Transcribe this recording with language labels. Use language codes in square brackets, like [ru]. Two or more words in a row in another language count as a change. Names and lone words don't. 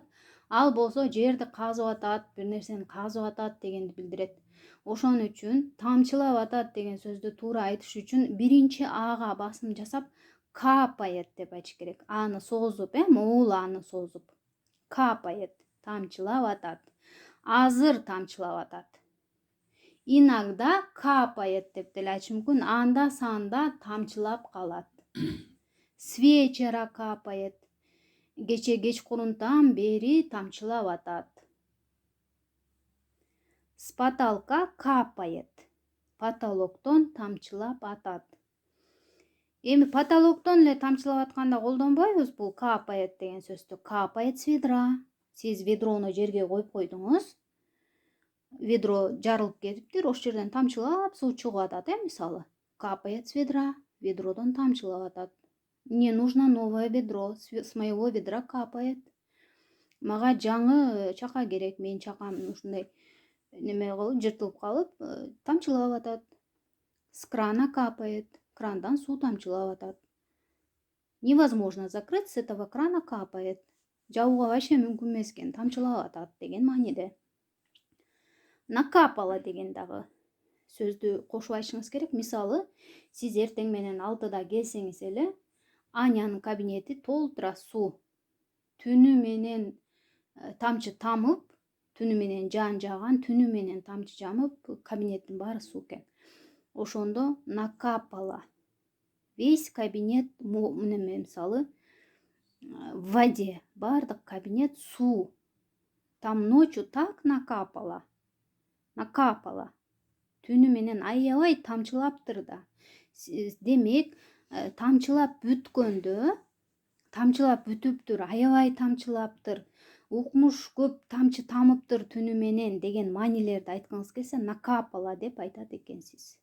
[ky] Ал болсо жерди казып атат, бир нерсени казып атат дегенди билдирет. Ошон үчүн тамчылап атат деген сөздү туура айтыш үчүн биринчи ага басым жасап капает деп айтыш керек. Аны созуп, моул аны созуп. Капает, тамчылап атат. Азыр тамчылап атат. [ru] Иногда капает [ky] деп деле айтыш мүмкүн. Анда санда тамчылап калат. [ru] С вечера капает. [ky] Кече кечкурунтан бери тамчылап атат. [ru] С потолка капает. [ky] Потолоктон тамчылап атат. Эми потолоктон эле тамчылап атканда колдонбойбуз бул капает деген сөздү. [ru] Капает с ведра. [ky] Сиз ведрону жерге коюп койдуңуз. Ведро жарылып кетиптир, ошол жерден тамчылап суу чыгып атат, мисалы. [ru] Капает с ведра. [ky] Ведродон тамчылап атат. [ru] Мне нужно новое ведро. С моего ведра капает. [ky] Мага жаңы чака керек. Менин чакам ушундай неме кылып, жыртылып калып, тамчылап атат. [ru] С крана капает. [ky] Крандан суу тамчылап атат. [ru] Невозможно закрыть, с этого крана капает. [ky] Жабууга вообще мүмкүн эмес экен, тамчылап атат деген мааниде. Накапало деген дагы сөздү кошуп айтышыңыз керек. Мисалы, сиз эртең менен 6-да келсеңиз эле, Анянын кабинети толтура суу. Түнү менен тамчы тамып, түнү менен жаан жааган, түнү менен тамчы жамып, кабинеттин баары суу экен. Ошондо накапало. [ru] Весь кабинет мисалы в воде, [ky] бардык кабинет суу. [ru] Там ночью так накапало. Накапало. [ky] Түнү менен аябай тамчылаптыр да. Демек, тамчылап бүткөндө, тамчылап бүтүптүр, аябай тамчылаптыр, укмуш көп тамчы тамыптыр түнү менен деген маанилерди айткыңыз келсе, накапало деп айтат экенсиз.